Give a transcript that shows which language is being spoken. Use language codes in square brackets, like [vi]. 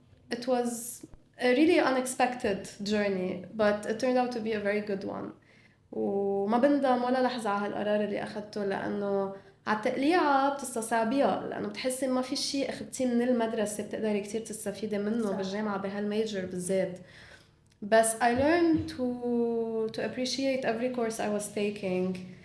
[en] it was a really unexpected journey but it turned out to be a very good one. [ar] وما بندم ولا لحظة على هالقرار اللي أخدته لأنه على التقليعة بتستصعبيها لأنه بتحسي ما في شيء أخدتيه من المدرسة بتقدري كتير تستفيدي منه بالجامعة بهالميجر بالذات. [en] بس I learned to appreciate every course I was taking.